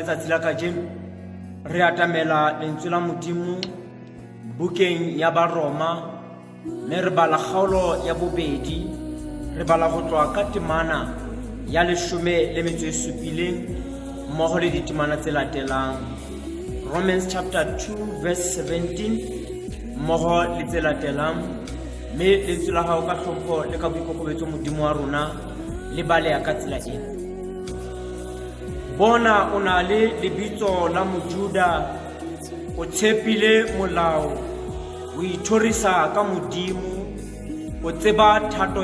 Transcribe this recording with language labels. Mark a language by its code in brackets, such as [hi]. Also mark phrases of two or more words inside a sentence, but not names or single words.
[st] letsatsi la kajeno, re atamela lentswe la modimo bukeng ya Baroma, mme re bala kgaolo ya bobedi, re bala go tloa ka temana ya 17 mmogo le ditemana tse latelang. [en] Romans chapter 2 verse 17 [st] mmogo le tse latelang. Mme lentswe la hao ka hlompho le ka boikokobetso modimo wa rona le baleya ka tsela ena. Bona o na le lebitso la mojuda, o tshepile molao, o ithorisa ka modimo, o tseba thato